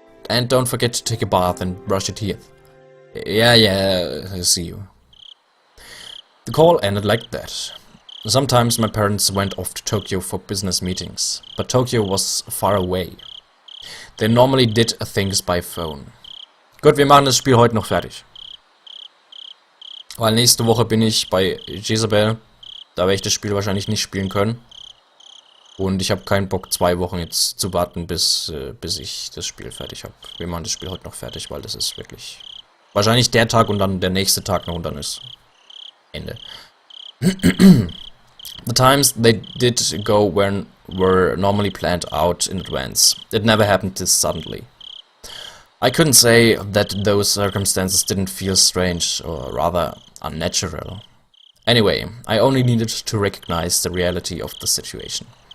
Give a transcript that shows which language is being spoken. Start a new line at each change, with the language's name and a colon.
English: And don't forget to take a bath and brush your teeth. Yeah, see you. The call ended like that. Sometimes my parents went off to Tokyo for business meetings, but Tokyo was far away. They normally did things by phone.
German: Gut, wir machen das Spiel heute noch fertig. Weil nächste Woche bin ich bei Jezebel. Da werde ich das Spiel wahrscheinlich nicht spielen können. Und ich habe keinen Bock, 2 Wochen jetzt zu warten, bis ich das Spiel fertig habe. Wir machen das Spiel heute noch fertig, weil das ist wirklich... Wahrscheinlich der Tag und dann der nächste Tag noch und dann ist Ende.
English: The times they did go were normally planned out in advance. It never happened this suddenly. I couldn't say that those circumstances didn't feel strange, or rather unnatural. Anyway, I only needed to recognize the reality of the situation.